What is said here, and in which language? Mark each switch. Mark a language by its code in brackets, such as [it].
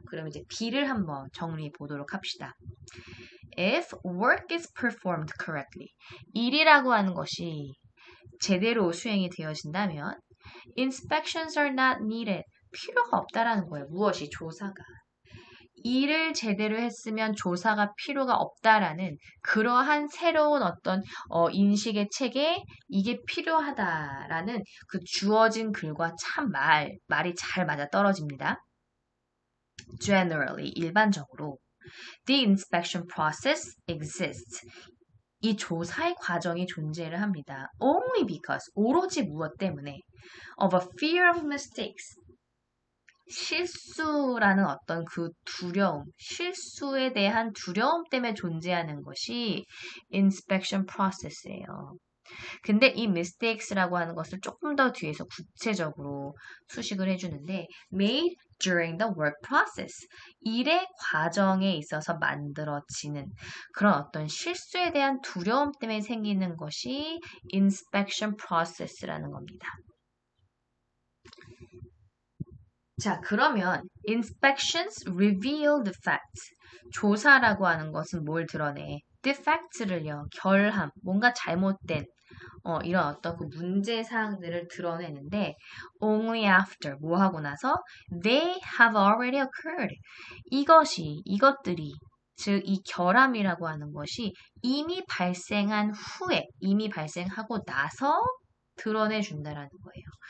[ko] 그럼 이제 B를 한번 정리해 보도록 합시다. [en] If work is performed correctly, [ko] 일이라고 하는 것이 제대로 수행이 되어진다면 [en] inspections are not needed, [ko] 필요가 없다라는 거예요. 무엇이? 조사가. 일을 제대로 했으면 조사가 필요가 없다라는 그러한 새로운 어떤 인식의 체계에 이게 필요하다라는 그 주어진 글과 참 말이 잘 맞아 떨어집니다. [en] Generally, 일반적으로 The inspection process exists. [ko] 이 조사의 과정이 존재를 합니다. [en] Only because, [ko] 오로지 무엇 때문에 [en] of a fear of mistakes. [ko] 실수라는 어떤 그 두려움, 실수에 대한 두려움 때문에 존재하는 것이 inspection process예요. 근데 이 mistakes라고 하는 것을 조금 더 뒤에서 구체적으로 수식을 해주는데 [en] made during the work process. [ko] 일의 과정에 있어서 만들어지는 그런 어떤 실수에 대한 두려움 때문에 생기는 것이 inspection process라는 겁니다. 자, 그러면 [en] inspections reveal defects. [ko] 조사라고 하는 것은 뭘 드러내? defects를요, 결함, 뭔가 잘못된 이런 어떤 그 문제사항들을 드러내는데 [en] only after, [ko] 뭐 하고 나서 [en] they have already occurred. [ko] 이것들이 즉 이 결함이라고 하는 것이 이미 발생한 후에, 이미 발생하고 나서 드러내준다라는 거예요.